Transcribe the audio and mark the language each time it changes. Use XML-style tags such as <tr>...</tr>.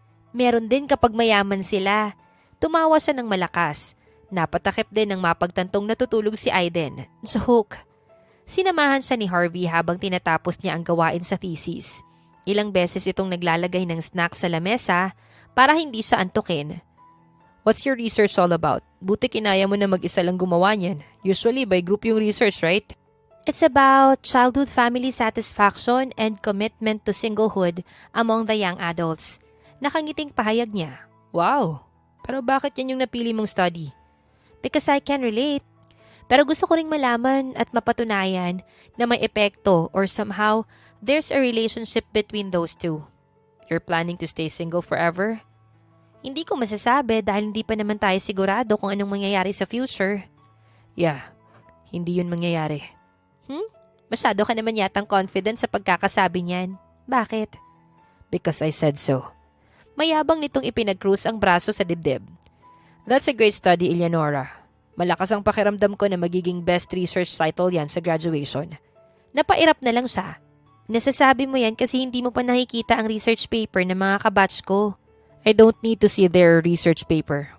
<tl>Meron din kapag mayaman sila. Tumawa siya ng malakas. Napatakip din ng mapagtantong natutulog si Aiden. Joke. Sinamahan siya ni Harvey habang tinatapos niya ang gawain sa thesis. Ilang beses itong naglalagay ng snack sa lamesa para hindi siya antukin.</tl> <en>What's your research all about?</en> <tl>Buti kinaya mo na mag-isa lang gumawa niyan.</tl> <en>Usually by group yung research, right? It's about childhood family satisfaction and commitment to singlehood among the young adults.</en> <tl>Nakangiting pahayag niya. Wow! Pero bakit yan yung napili mong study?</tl> <en>Because I can relate.</en> <tl>Pero gusto ko ring malaman at mapatunayan na may epekto</tl> <en>or somehow there's a relationship between those two. You're planning to stay single forever?</en> <tl>Hindi ko masasabi dahil hindi pa naman tayo sigurado kung anong mangyayari sa future. Yeah, hindi yun mangyayari. Masyado ka naman yatang confident sa pagkakasabi niyan. Bakit?</tl> <en>Because I said so.</en> <tl>Mayabang nitong ipinag-cruise ang braso sa dibdib.</tl> <en>That's a great study, Eleonora.</en> <tl>Malakas ang pakiramdam ko na magiging best research title yan sa graduation. Napairap na lang siya. Nasasabi mo yan kasi hindi mo pa nakikita ang research paper ng mga kabatch ko.</tl> <en>I don't need to see their research paper.</en>